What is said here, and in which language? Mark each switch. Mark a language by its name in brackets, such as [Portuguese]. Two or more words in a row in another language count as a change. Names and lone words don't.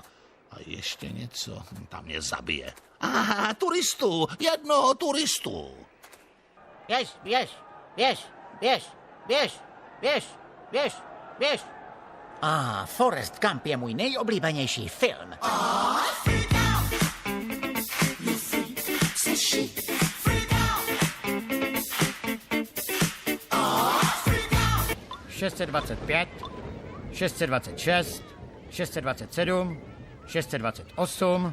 [Czech] A ještě něco, tam mě zabije. Aha, turistů, jednoho turistu. Běž. Forrest Gump je můj nejoblíbenější film. [English] Freak out, you freak, says she. Freak out. 625, 626, 627, 628,